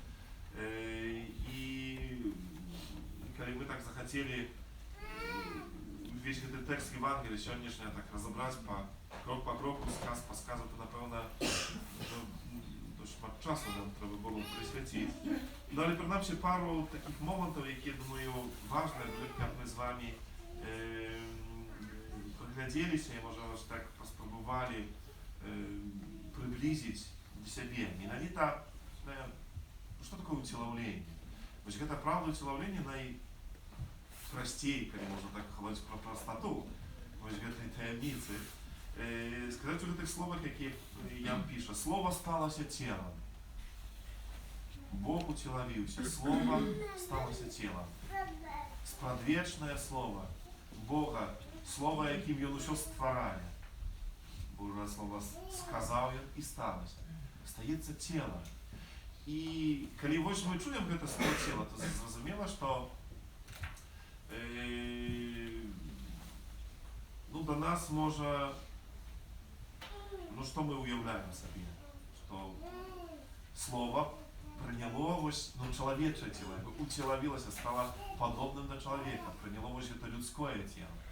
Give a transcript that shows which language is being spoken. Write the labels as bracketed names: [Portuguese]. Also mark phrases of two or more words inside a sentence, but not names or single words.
[Belarusian] І калі мы так захацелі увесь гэты тэкст Евангелія сённяшняя так разабраць крок по кроку, сказ по сказу, то напэўна шмат часу нам трэба было прысвяціць. Ну, але прынамсі пару такіх момантаў, якія, думаю, важныя былі, каб мы з вами прыглядзеліся і, можа, так паспрабавалі [Russian] приблизить к себе. [Belarusian] Менавіта, [Russian] что такое [Belarusian] уцелаўленне? Вось гэта правда уцелаўлення найпрасцей, калі можна так [Russian] говорить про простоту, [Belarusian] вось гэтай таямніцы. Сказаць у гэтых словах, якія Ян піша: [Ukrainian] слово сталося телом. [Belarusian] Бог уцелавіўся, [Ukrainian] слово сталося телом. [Belarusian] Спрадвечнае слово Бога, слово, якім ён усё стварае. [Russian] Божье слово сказал [Belarusian] ён і сталося. Стаецца тело. І калі вось мы чуем гэта слово тело, то зразумела, што до нас можа, што мы уяўляем сабе, што слово прыняло вось чалавечае тело, уцелавілася, стала падобным да чалавека, прыняло вось гэта людское тело.